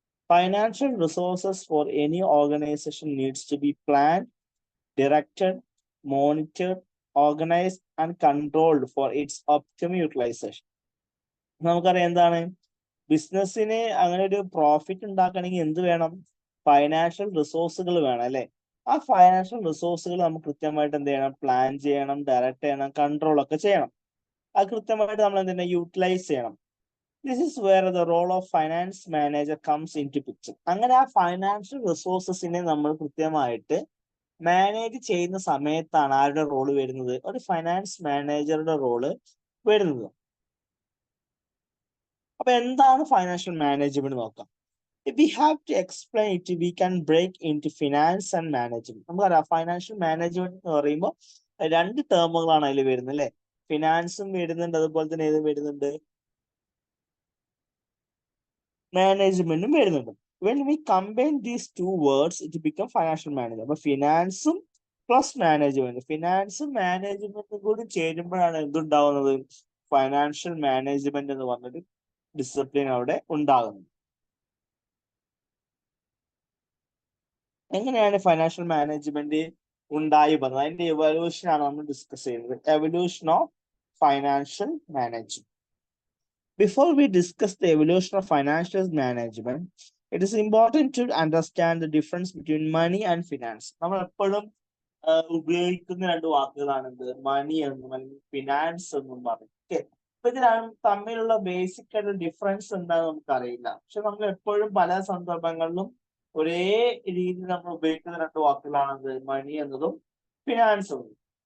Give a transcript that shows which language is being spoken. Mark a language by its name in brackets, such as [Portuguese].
[English] Financial resources for any organization needs to be planned, directed, monitored, organized and controlled for its optimum utilization. [Malayalam] നമുക്കറിയാം എന്താണ് ബിസിനസ്സിന് അങ്ങനെ ഒരു profit ഉണ്ടാക്കണമെങ്കിൽ എന്ത് വേണം? ഫൈനാൻഷ്യൽ റിസോഴ്സുകൾ വേണം, അല്ലെ? ആ ഫൈനാൻഷ്യൽ റിസോഴ്സുകൾ നമുക്ക് കൃത്യമായിട്ട് എന്ത് ചെയ്യണം? പ്ലാൻ ചെയ്യണം, ഡയറക്റ്റ് ചെയ്യണം, കൺട്രോൾ ഒക്കെ ചെയ്യണം. അത് കൃത്യമായിട്ട് നമ്മൾ എന്ത് ചെയ്യണം? യൂട്ടിലൈസ് ചെയ്യണം. [English] This is where the role of finance manager comes in to picture. [Malayalam] അങ്ങനെ ആ ഫൈനാൻഷ്യൽ റിസോഴ്സസിനെ നമ്മൾ കൃത്യമായിട്ട് മാനേജ് ചെയ്യുന്ന സമയത്താണ് ആരുടെ റോള് വരുന്നത്? ഒരു ഫൈനാൻസ് മാനേജറുടെ റോള് വരുന്നത്. അപ്പൊ എന്താണ് ഫൈനാൻഷ്യൽ മാനേജ്മെന്റ് നോക്കാം. [English] If we have to explain it, we can break into finance and management. [Malayalam] നമുക്കറിയാം ഫൈനാൻഷ്യൽ മാനേജ്മെന്റ് എന്ന് പറയുമ്പോൾ രണ്ട് ടേമുകളാണ് അതിൽ വരുന്നത്, അല്ലെ? ഫിനാൻസും വരുന്നുണ്ട്, അതുപോലെ തന്നെ ഏതും വരുന്നുണ്ട്, മാനേജ്മെന്റും വരുന്നുണ്ട്. [English] When we combine these two words, it becomes financial management. [Malayalam] അപ്പൊ ഫിനാൻസും പ്ലസ് മാനേജ്മെന്റ്, ഫിനാൻസും മാനേജ്മെന്റും കൂടി ചേരുമ്പോഴാണ് എന്തുണ്ടാവുന്നത്? ഫൈനാൻഷ്യൽ മാനേജ്മെന്റ് എന്ന് പറഞ്ഞൊരു ഡിസിപ്ലിൻ അവിടെ ഉണ്ടാകുന്നത്. എങ്ങനെയാണ് ഫൈനാൻഷ്യൽ മാനേജ്മെന്റ് ഉണ്ടായി വന്നത്? അതിന്റെ എവല്യൂഷൻ ആണ് നമ്മൾ ഡിസ്കസ് ചെയ്യുന്നത്. [English] Evolution of financial management. Before we discuss the evolution of financial management, it is important to understand the difference between money and finance. [Malayalam] നമ്മൾ എപ്പോഴും ഉപയോഗിക്കുന്ന രണ്ട് വാക്കുകളാണ് എന്ത്? മണി എന്നും അല്ലെങ്കിൽ ഫിനാൻസ് എന്നും പറയും. ഓക്കെ, അപ്പൊ ഇത് തമ്മിലുള്ള ബേസിക് ആയിട്ട് ഡിഫറൻസ് എന്താണെന്ന് നമുക്കറിയില്ല. പക്ഷെ നമ്മൾ എപ്പോഴും പല സന്ദർഭങ്ങളിലും ഒരേ രീതിയിൽ നമ്മൾ ഉപയോഗിക്കുന്ന രണ്ട് വാക്കുകളാണത്, മണി എന്നതും ഫിനാൻസ് എന്നതും.